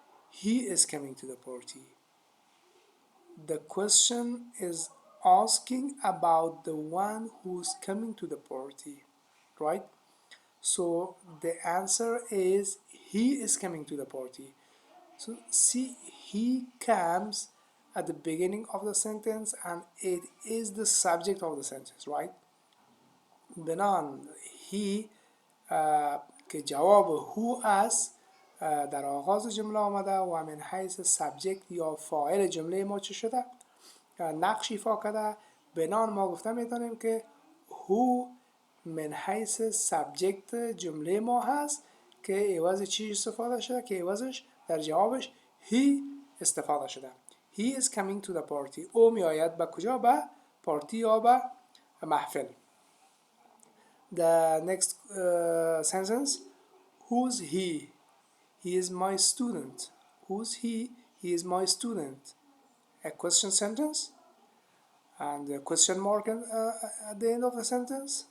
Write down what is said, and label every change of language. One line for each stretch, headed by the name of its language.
English: He is coming to the party. The question is asking about the one who's coming to the party, right? So the answer is he is coming to the party. So see, he comes at the beginning of the sentence and it is the subject of the sentence, right?
Persian: بنان he که جواب هو است در آغاز جمله آمده و من حیث سابجکت یا فاعل جمله ما چه شده؟ نقش ایفا کرده. بنان ما گفته میتونیم که هو من حیث سابجکت جمله ما هست که عوض چی استفاده شده؟ که عوضش در جوابش he استفاده شده.
English: He is coming to the party.
Persian: او می آید به کجا؟ به پارتی یا به محفل.
English: The next sentence, who's he? He is my student. Who's he? He is my student. A question sentence and a question mark at the end of the sentence.